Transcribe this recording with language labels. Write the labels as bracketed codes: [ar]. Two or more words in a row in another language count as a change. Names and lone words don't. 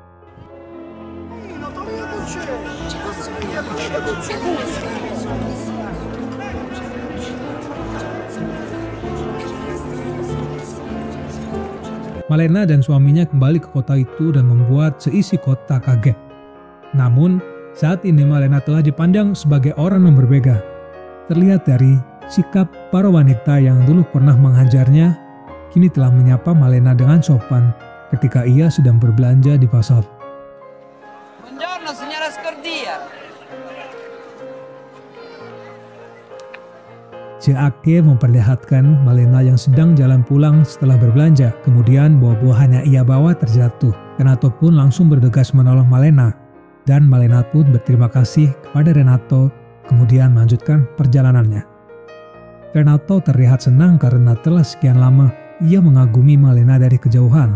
[id] Malena dan suaminya kembali ke kota itu dan membuat seisi kota kaget. Namun, saat ini Malena telah dipandang sebagai orang yang berbeda. Terlihat dari sikap para wanita yang dulu pernah menghajarnya, kini telah menyapa Malena dengan sopan ketika ia sedang berbelanja di pasar. [it] Buongiorno, signora Scordia. [id] Jake memperlihatkan Malena yang sedang jalan pulang setelah berbelanja. Kemudian buah-buahan yang ia bawa terjatuh. Renato pun langsung bergegas menolong Malena. Dan Malena pun berterima kasih kepada Renato, kemudian melanjutkan perjalanannya. Renato terlihat senang karena telah sekian lama ia mengagumi Malena dari kejauhan.